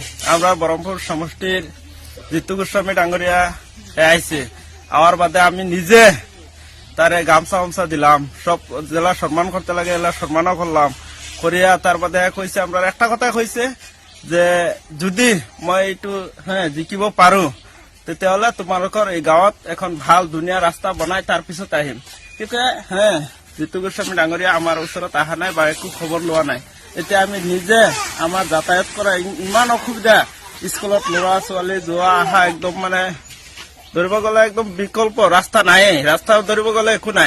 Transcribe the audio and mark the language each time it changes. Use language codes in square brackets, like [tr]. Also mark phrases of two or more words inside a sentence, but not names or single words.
[bn] আমরা বহরমপুর সমষ্টির জিতু গোস্বামী ডাঙ্গরিয়া আইছে, আওয়ার বাদে আমি নিজে তারে গামছা দিলাম, সব জেলা সম্মান করতে লাগে এলা সম্মানও করলাম করিয়া। তার বাদে কইছে আমরা একটা কথা কইছে [as] যে যদি মই এইটো জিকিব পাৰো, তেতিয়াহলে তোমালোকৰ এই গাঁৱত এখন ভাল ধুনীয়া ৰাস্তা বনাই তাৰ পিছত আহিম। কিন্তু জিতু গোস্বামী ডাঙৰীয়া আমাৰ ওচৰত অহা নাই বা একো খবৰ লোৱা নাই। এতিয়া আমি নিজে আমাৰ যাতায়াত কৰা ইমান অসুবিধা, স্কুলত ল'ৰা ছোৱালী যোৱা অহা একদম ধৰিব গলে একদম বিকল্প ৰাস্তা নাই, ৰাস্তা ধৰিব গলে একো নাই।